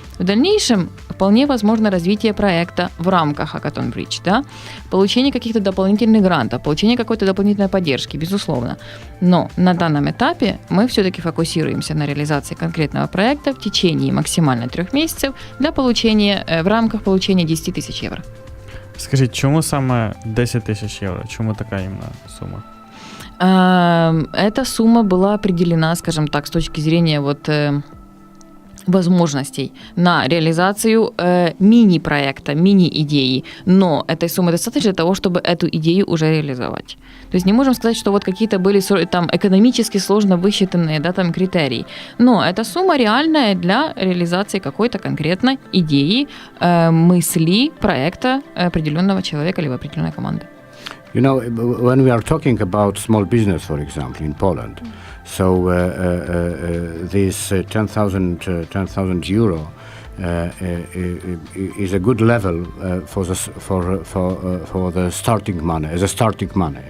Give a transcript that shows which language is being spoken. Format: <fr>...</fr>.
<ru>В дальнейшем вполне возможно развитие проекта в рамках Hackathon Bridge, да? Получение каких-то дополнительных грантов, получение какой-то дополнительной поддержки, безусловно. Но на данном этапе мы все-таки фокусируемся на реализации конкретного проекта в течение максимально 3 месяцев для получения, в рамках получения 10 тысяч евро.</ru> <uk>Скажіть, чому саме 10 тисяч євро? Чому така іменно сума?</uk> <ru>Эта сумма была определена, скажем так, с точки зрения возможностей на реализацию мини-проекта, мини-идеи, но этой суммы достаточно для того, чтобы эту идею уже реализовать. То есть не можем сказать, что вот какие-то были там экономически сложно высчитанные, да, там критерии, но эта сумма реальная для реализации какой-то конкретной идеи, мысли, проекта определенного человека либо определенной команды.</ru> <en>You know, when we are talking about small business, for example, in Poland, so this 10,000 euro is a good level for the starting money, as a starting money.</en>